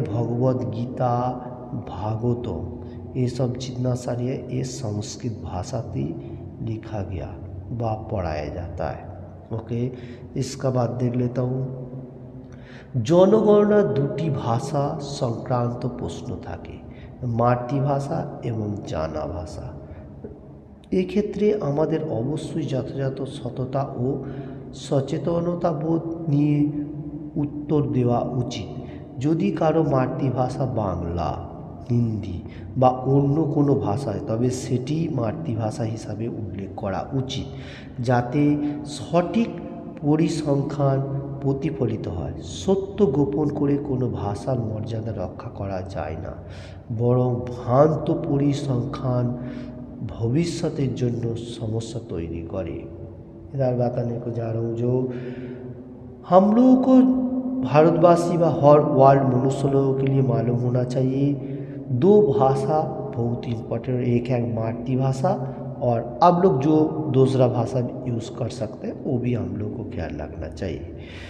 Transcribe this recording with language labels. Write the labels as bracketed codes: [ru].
[hi] भगवद गीता, भागवतम, ये सब जितना सारी है ये संस्कृत भाषा से लिखा गया व पढ़ाया जाता है, ओके। इसका बाद देख लेता हूँ। [bn] जनगणना दुटी भाषा संक्रांत प्रश्न थाके, मातृभाषा एवं जाना भाषा। এক্ষেত্রে আমাদের অবশ্যই যথাযথ সততা ও সচেতনতা বোধ নিয়ে উত্তর দেওয়া উচিত। যদি কারো মাতৃভাষা বাংলা, হিন্দি বা অন্য কোনো ভাষায়, তবে সেটি মাতৃভাষা হিসাবে উল্লেখ করা উচিত, যাতে সঠিক পরিসংখ্যান প্রতিফলিত হয়। সত্য গোপন করে কোনো ভাষার মর্যাদা রক্ষা করা যায় না, বরং ভ্রান্ত পরিসংখ্যান भविष्यतेर जन्य समस्या तैरी करे। [hi] इधर बताने को जा रहा हूँ जो हम लोगों को भारतवासी व हर वर्ल्ड मनुष्य लोगों के लिए मालूम होना चाहिए, दो भाषा बहुत इम्पोर्टेंट, एक है मातृभाषा और अब लोग जो दूसरा भाषा यूज़ कर सकते हैं वो भी हम लोग को ख्याल रखना चाहिए।